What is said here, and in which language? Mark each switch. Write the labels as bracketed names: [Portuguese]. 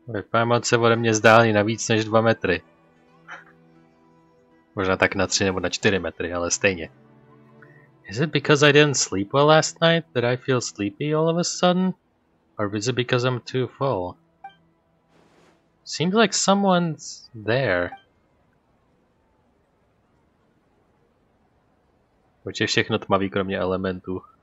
[Czech] Paimon se ode mě zdálí na víc než 2 metry. Možná tak na 3 nebo na 4 metry, ale stejně. [English] Is it because I didn't sleep well last night that I feel sleepy all of a sudden? Or is it because I'm too full? Seems like someone's there. [Czech] Proč je všechno tmavý kromě elementů?